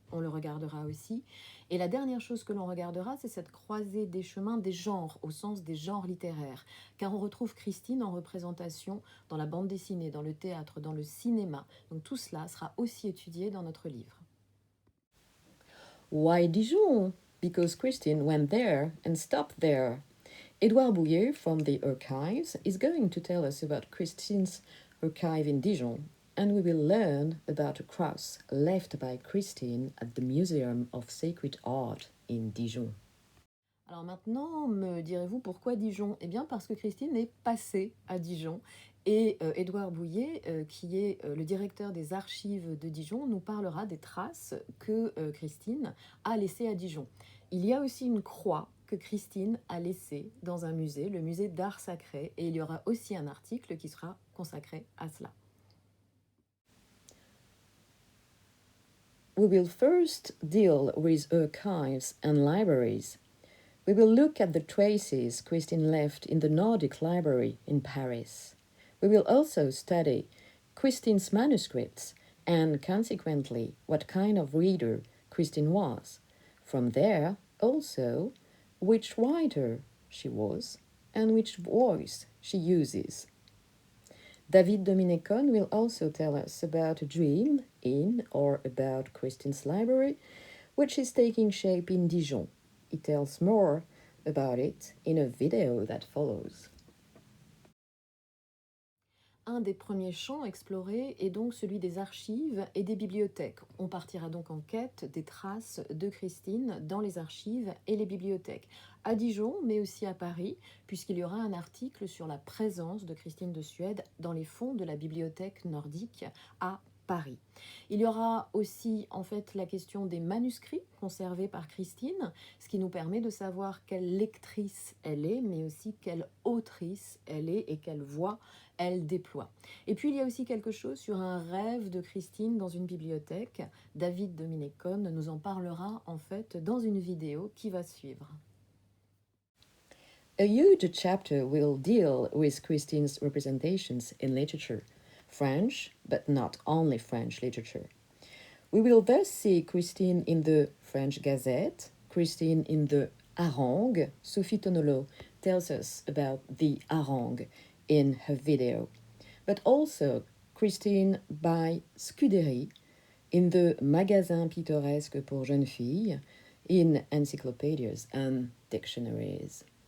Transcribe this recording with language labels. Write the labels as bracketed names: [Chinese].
[French] On le regardera aussi. Et la dernière chose que l'on regardera, c'est cette croisée des chemins des genres, au sens des genres littéraires. Car on retrouve Christine en représentation dans la bande dessinée, dans le théâtre, dans le cinéma. Donc tout cela sera aussi étudié dans notre livre. [English] Why Dijon? Because Christine went there and stopped there. Edouard Bouillet from the archives is going to tell us about Christine's archive in Dijon, and we will learn about a cross left by Christine at the Museum of Sacred Art in Dijon. [French] Alors maintenant, me direz-vous pourquoi Dijon? Eh bien parce que Christine est passée à Dijon et Édouard Bouillet, qui est le directeur des archives de Dijon, nous parlera des traces que Christine a laissées à Dijon. Il y a aussi une croix que Christine a laissée dans un musée, le musée d'art sacré, et il y aura aussi un article qui sera consacré à cela. [English] We will first deal with archives and libraries. We will look at the traces Christine left in the Nordic Library in Paris. We will also study Christine's manuscripts and, consequently, what kind of reader Christine was. From there, also, which writer she was and which voice she uses. David Dominecon will also tell us about a dream in or about Christine's library, which is taking shape in Dijon. He tells more about it in a video that follows. [French] Un des premiers champs explorés est donc celui des archives et des bibliothèques. On partira donc en quête des traces de Christine dans les archives et les bibliothèques, à Dijon, mais aussi à Paris, puisqu'il y aura un article sur la présence de Christine de Suède dans les fonds de la bibliothèque nordique à Paris. Il y aura aussi en fait la question des manuscrits conservés par Christine, ce qui nous permet de savoir quelle lectrice elle est, mais aussi quelle autrice elle est et quelle voix elle déploie. Et puis il y a aussi quelque chose sur un rêve de Christine dans une bibliothèque. David Dominecon nous en parlera en fait dans une vidéo qui va suivre. [English] A huge chapter will deal with Christine's representations in literature, French, but not only French literature. We will thus see Christine in the French Gazette, Christine in the harangue. Sophie Tonolo tells us about the harangue in her video, but also Christine by Scudéry in the Magasin pittoresque pour jeunes filles, in encyclopedias and dictionaries.